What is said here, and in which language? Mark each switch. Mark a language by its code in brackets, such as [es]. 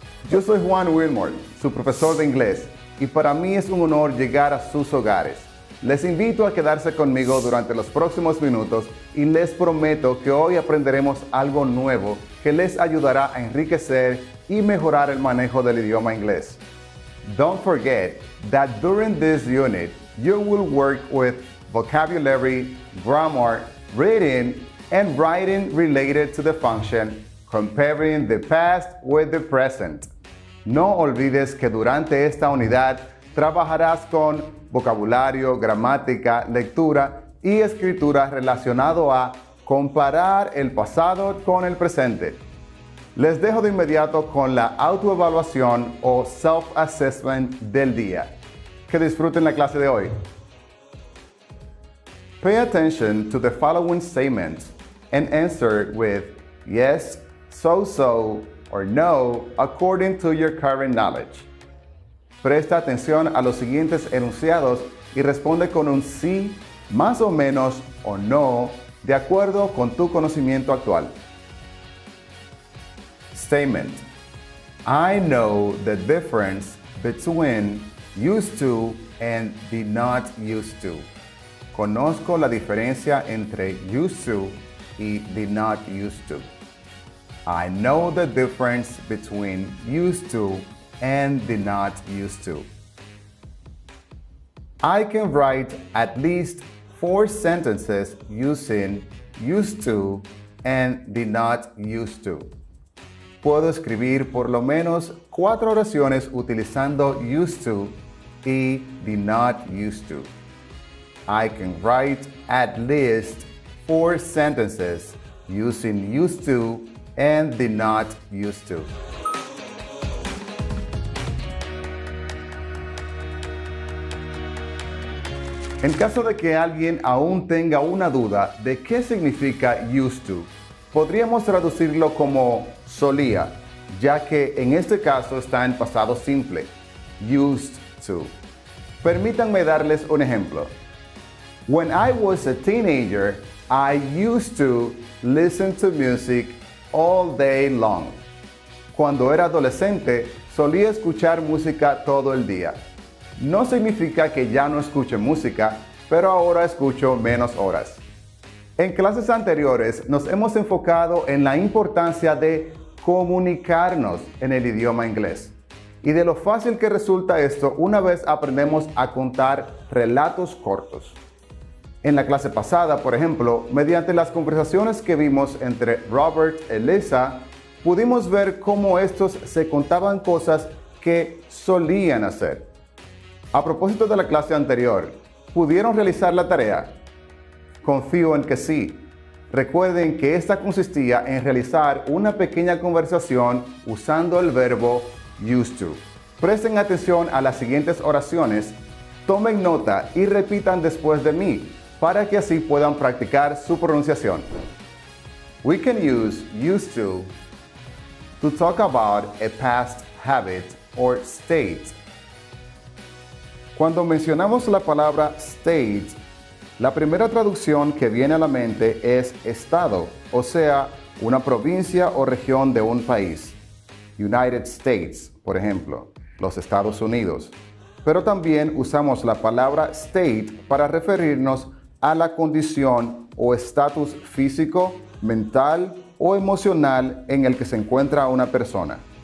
[es] Yo soy Juan Wilmore, su profesor de inglés, y para mí es un honor llegar a sus hogares. Les invito a quedarse conmigo durante los próximos minutos y les prometo que hoy aprenderemos algo nuevo que les ayudará a enriquecer y mejorar el manejo del idioma inglés. [en] Don't forget that during this unit, you will work with vocabulary, grammar, reading, and writing related to the function, comparing the past with the present. [es] No olvides que durante esta unidad trabajarás con vocabulario, gramática, lectura y escritura relacionado a comparar el pasado con el presente. Les dejo de inmediato con la autoevaluación o self-assessment del día. Que disfruten la clase de hoy. [en] Pay attention to the following statements and answer with yes, so, or no, according to your current knowledge. [es] Presta atención a los siguientes enunciados y responde con un sí, más o menos o no, de acuerdo con tu conocimiento actual. [en] Statement: I know the difference between used to and the not used to. [es] Conozco la diferencia entre used to y the not used to. [en] I know the difference between used to and the not used to. I can write at least 4 sentences using used to and the not used to. [es] Puedo escribir por lo menos 4 oraciones utilizando used to y the not used to. [en] I can write at least 4 sentences using used to and the not used to. [es] En caso de que alguien aún tenga una duda de qué significa used to, podríamos traducirlo como solía, ya que en este caso está en pasado simple, used to. Permítanme darles un ejemplo. [en] When I was a teenager, I used to listen to music all day long. [es] Cuando era adolescente, solía escuchar música todo el día. No significa que ya no escuche música, pero ahora escucho menos horas. En clases anteriores nos hemos enfocado en la importancia de comunicarnos en el idioma inglés y de lo fácil que resulta esto una vez aprendemos a contar relatos cortos. En la clase pasada, por ejemplo, mediante las conversaciones que vimos entre Robert y Lisa, pudimos ver cómo estos se contaban cosas que solían hacer. A propósito de la clase anterior, ¿pudieron realizar la tarea? Confío en que sí. Recuerden que esta consistía en realizar una pequeña conversación usando el verbo used to. Presten atención a las siguientes oraciones, tomen nota y repitan después de mí, para que así puedan practicar su pronunciación. [en] We can use used to talk about a past habit or state. [es] Cuando mencionamos la palabra state, la primera traducción que viene a la mente es estado, o sea, una provincia o región de un país. United States, por ejemplo, los Estados Unidos. Pero también usamos la palabra state para referirnos a la condición o estatus físico, mental o emocional en el que se encuentra una persona.